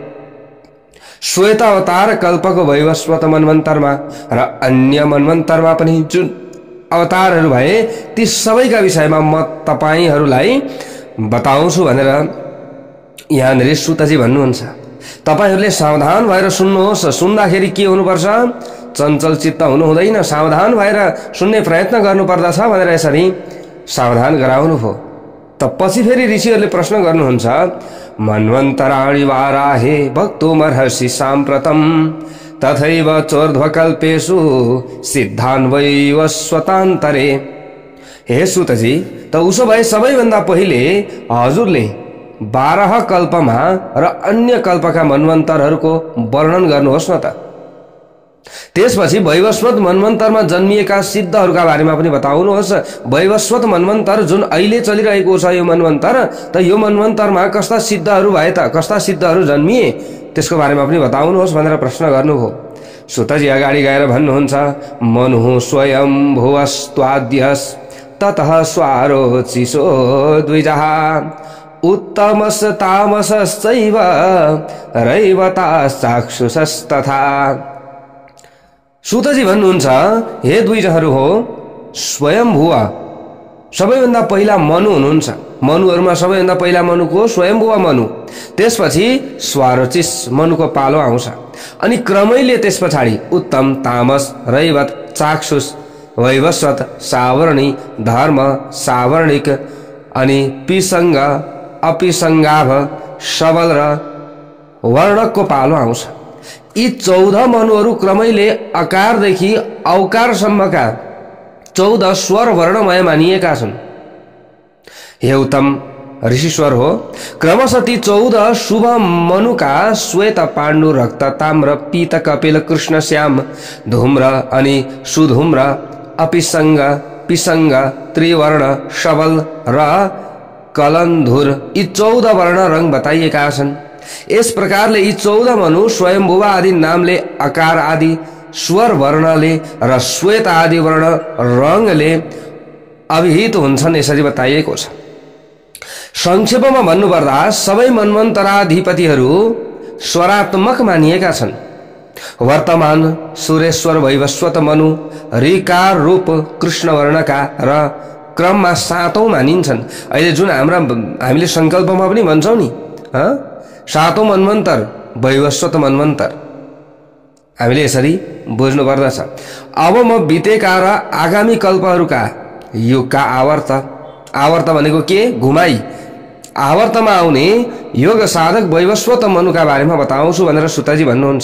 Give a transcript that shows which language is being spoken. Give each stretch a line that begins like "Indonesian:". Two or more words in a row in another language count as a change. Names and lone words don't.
Nepali: श्वेत अवतार कल्पको वैवस्वत मनमन्तरमा र अन्य मनमन्तरमा पनि जुन अवतारहरू भए, ती सबैका विषयमा म तपाईहरूलाई बताउँछु भनेर यहाँनिर सुतजी भन्नुहुन्छ। तपाईहरूले सावधान भएर सुन्नुहोस्। सुन्दाखेरि के हुनुपर्छ? चञ्चल चित्त हुनु हुँदैन, सावधान भएर सुन्ने प्रयत्न गर्नुपर्दछ भनेर यसरी सावधान गराउनु भयो। त पछि फेरि ऋषिहरूले प्रश्न गर्नुहुन्छ।
Sanskrit: मन्वन्तराणि वाराहे भक्तुमर्हसि साम्प्रतम तथैव चोर्ध्वकल्पेषु सिद्धान् वैवस्वतान्तरे।
Nepali: हे सुतजी, त उसो भए सबैभन्दा पहिले हजुरले 12 कल्पमा र अन्य कल्पका मनवन्तरहरूको वर्णन गर्नुहोस् न त। त्यसपछि वैवस्वत मनवन्तरमा जन्मिएका सिद्धहरूका बारेमा पनि बताउनुहोस्। वैवस्वत मनवन्तर जुन अहिले चलिरहेको छ यो मनवन्तर, त यो मनवन्तरमा कस्ता सिद्धहरू भए त, कस्ता सिद्धहरू जन्मिए, त्यसको बारेमा पनि बताउनुहोस् भनेर प्रश्न गर्नुभयो। सुतजी अगाडि गएर भन्नुहुन्छ।
Sanskrit: मनुः स्वयं भुवस्त्वाद्यस् ततः स्वारोचिषो द्विजः उत्तमस् तामसश्चैव रैवताश्चाक्षुषस्तथा।
Nepali: सुतजी भन्नुहुन्छ, हे द्विजहरू हो, स्वयंभुव सबैभन्दा पहिला मनु हुनुहुन्छ। मनुहरूमा सबैभन्दा पहिला मनुको स्वयंभुव मनु, त्यसपछि स्वारोचिष मनुको पालो आउँछ, अनि क्रमैले त्यस पछाडि उत्तम, तामस, रैवत, चाक्षुष, वैवस्वत, सावर्णी, धर्म, सावर्णिक अनि पिसंग, अपिसंगाभ, सबल र वर्णकको पालो आउँछ। यी 14 मनुहरू क्रमैले अकारदेखि औकारसम्मका 14 स्वर वर्णमय मानिएका छन्। हे उत्तम, ऋषिश्वर हो। क्रमशः ती 14 शुभ मनुका श्वेत पाण्डु रक्त ताम्र पीत कपिल कृष्ण श्याम धूम्र अनि सुधूम्र अपिसंग पिसंग त्रिवर्ण सबल र कलन्धुर यी 14 वर्ण रंग बताइएका छन्। यस प्रकारले यी 14 मनु स्वयंभुवा आदि नामले आकार आदि स्वर वर्णले र श्वेत आदि वर्ण रंगले अभिहित हुन्छन् यसरी बताइएको छ। संक्षेपमा भन्नुपर्दा सबै मन्वन्तराधिपतिहरू स्वरात्मक मानिएका छन्। वर्तमान सुरेश्वर वैवस्वत मनु ऋकार रूप कृष्ण वर्णका र क्रममा 7औं मानिन्छन्। अहिले जुन हामीले संकल्पमा पनि भन्छौं नि 7औं मन्वन्तर वैवस्वत मन्वन्तर हामीले यसरी बुझ्नु पर्दछ। अब म बितेका र आगामी कल्पहरूका युगका आवर्त भनेको के घुमाई आवर्तमा आउने योग साधक वैवस्वत मनुका बारेमा बताउँछु भनेर सुतजी भन्नुहुन्छ।